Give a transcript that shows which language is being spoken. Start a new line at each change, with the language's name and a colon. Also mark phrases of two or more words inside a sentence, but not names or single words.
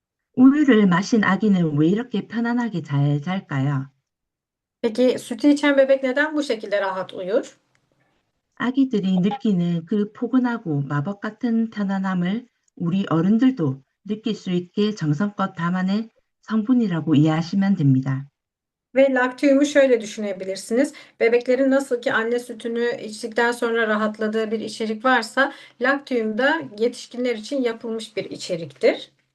Korean: 우유를 마신 아기는 왜 이렇게 편안하게 잘 잘까요?
Turkish: Peki sütü içen bebek neden bu şekilde rahat uyur?
Korean: 아기들이 느끼는 그 포근하고 마법 같은 편안함을 우리 어른들도 느낄 수 있게 정성껏 담아낸 성분이라고 이해하시면 됩니다.
Turkish: Ve laktiyumu şöyle düşünebilirsiniz. Bebeklerin nasıl ki anne sütünü içtikten sonra rahatladığı bir içerik varsa, laktiyum da yetişkinler için yapılmış bir içeriktir.